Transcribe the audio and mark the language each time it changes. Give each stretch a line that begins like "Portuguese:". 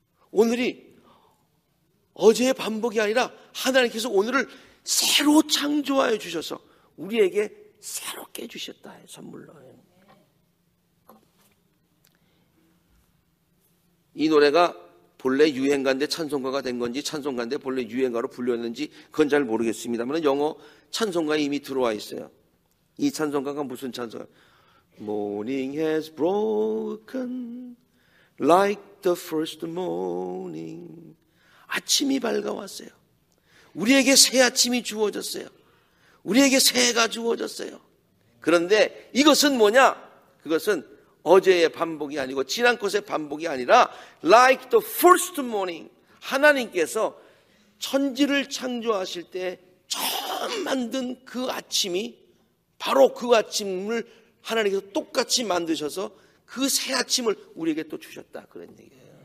Korean: 오늘이 어제의 반복이 아니라 하나님께서 오늘을 새로 창조하여 주셔서 우리에게 새롭게 주셨다, 선물로. 이 노래가 본래 유행가인데 찬송가가 된 건지 찬송가인데 본래 유행가로 불렸는지 그건 잘 모르겠습니다만 영어 찬송가에 이미 들어와 있어요. 이 찬송가가 무슨 찬송가?
English: Morning has broken like the first morning.
Korean: 아침이 밝아왔어요. 우리에게 새 아침이 주어졌어요. 우리에게 새해가 주어졌어요. 그런데 이것은 뭐냐? 그것은 어제의 반복이 아니고 지난 것의 반복이 아니라
English: like the first morning.
Korean: 하나님께서 천지를 창조하실 때 처음 만든 그 아침이 바로 그 아침을 하나님께서 똑같이 만드셔서 그 새 아침을 우리에게 또 주셨다 그런 얘기예요.